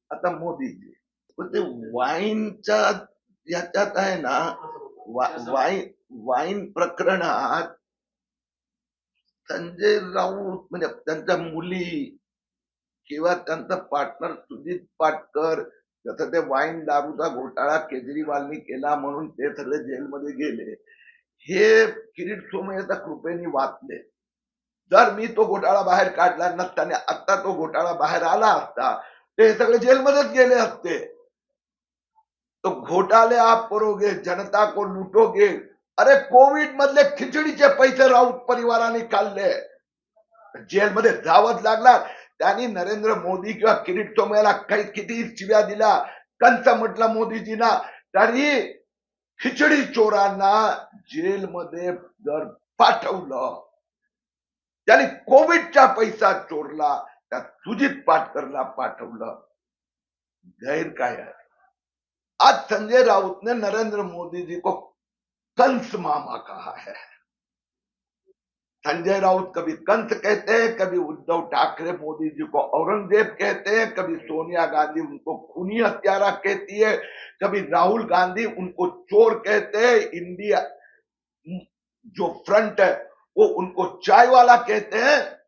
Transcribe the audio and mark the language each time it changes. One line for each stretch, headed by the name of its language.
Marathi: आता मोदीजी ते वाईनच्या याच्यात आहे ना, वाईन प्रकरणात संजय राऊत म्हणजे त्यांच्या मुली किंवा त्यांचा पार्टनर सुजित पाटकर, जसं ते वाईन दारूचा घोटाळा केजरीवालनी केला म्हणून ते सगळे जेलमध्ये गेले, हे किरीट सोमय्याच्या कृपेने वाचले। जर मी तो घोटाळा बाहेर काढला नसताना आता तो घोटाळा बाहेर आला असता, ते सगळे जेलमध्येच गेले असते।
Hindi: तो घोटाले आप करोगे, जनता को लुटोगे।
Marathi: अरे कोविड मधले खिचडीचे पैसे राऊत परिवाराने काढले, जेलमध्ये जावंच लागणार। त्यांनी नरेंद्र मोदी किंवा किरीट सोमय्याला काही किती शिव्या दिल्या, कंस म्हटलं मोदीजींना, तरी खिचडी चोरांना जेलमध्ये जर पाठवलं, त्यांनी कोविडचा पैसा चोरला त्या सुजित पाटकरला पाठवलं, गैर काय है?
Hindi: आज संजय राउत ने नरेंद्र मोदी जी को कंस मामा कहा है। संजय राउत कभी कंस कहते हैं, कभी उद्धव ठाकरे मोदी जी को औरंगजेब कहते हैं, कभी सोनिया गांधी उनको खूनी हत्यारा कहती है, कभी राहुल गांधी उनको चोर कहते हैं, इंडिया जो फ्रंट है वो उनको चाय वाला कहते हैं।